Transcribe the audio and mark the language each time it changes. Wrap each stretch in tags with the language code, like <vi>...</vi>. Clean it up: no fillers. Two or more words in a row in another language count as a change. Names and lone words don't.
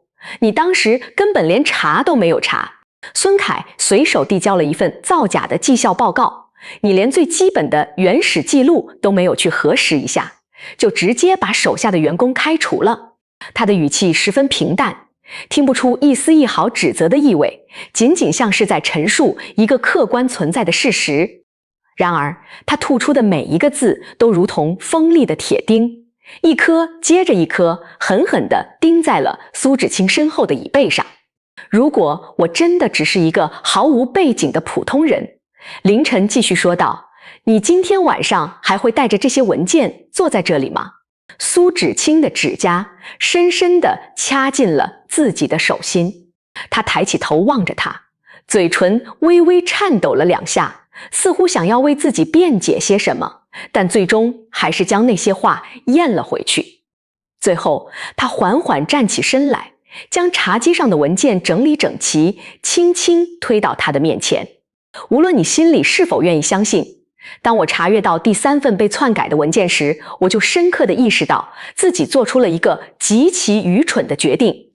<zh>你當時根本連查都沒有查。孫凱隨手遞交了一份造假的績效報告，你連最基本的原始記錄都沒有去核實一下，就直接把手下的員工開除了。他的語氣十分平淡，聽不出一絲一毫指責的意味，僅僅像是在陳述一個客觀存在的事實。然而他吐出的每一個字都如同锋利的鐵釘，一顆接着一顆狠狠地釘在了蘇芷清身後的椅背上。如果我真的只是一個毫無背景的普通人，凌晨繼續說道，你今天晚上還會帶着這些文件坐在這裡嗎？蘇芷清的指甲深深地掐進了自己的手心，他抬起頭望着他，嘴唇微微顫抖了2下，似乎想要為自己辯解些什麼，但最終還是將那些話咽了回去。最後他緩緩站起身來，將茶几上的文件整理整齊，輕輕推到他的面前。無論你心裡是否願意相信，當我查閱到第3份被篡改的文件時，我就深刻地意識到自己做出了一個極其愚蠢的決定。</zh>